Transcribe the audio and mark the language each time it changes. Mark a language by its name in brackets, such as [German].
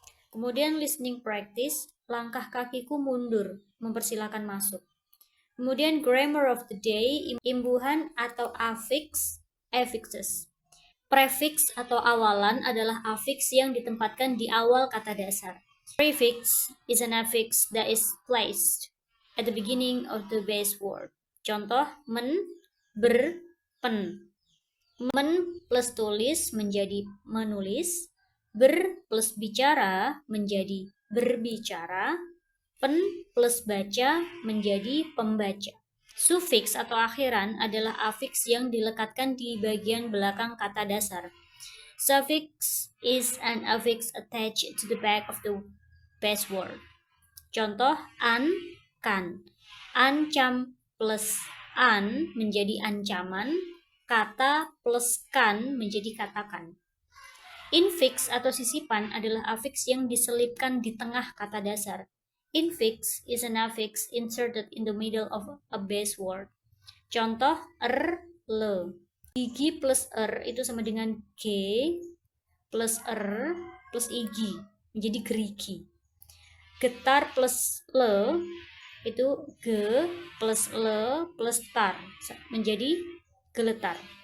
[Indonesian] Kemudian [English] listening practice, [Indonesian] langkah kakiku mundur, mempersilahkan masuk. Kemudian [English] grammar of the day, [Indonesian] imbuhan atau [English] affixes. [Indonesian] Prefix atau awalan adalah affix yang ditempatkan di awal kata dasar. [English] Prefix is an affix that is placed at the beginning of the base word. [Indonesian] Contoh, men, ber, pen. Men plus tulis menjadi menulis, ber plus bicara menjadi berbicara, pen plus baca menjadi pembaca. Sufiks atau akhiran adalah afiks yang dilekatkan di bagian belakang kata dasar. [English] Suffix is an affix attached to the back of the base word. [Indonesian] Contoh, an, kan. Ancam plus an menjadi ancaman, kata plus kan menjadi katakan. Infix atau sisipan adalah afiks yang diselipkan di tengah kata dasar. [English] Infix is an affix inserted in the middle of a base word. [Indonesian] Contoh, le. Gigi plus itu sama dengan g plus plus igi, menjadi gerigi. Getar plus le itu g plus le plus tar, menjadi geletar.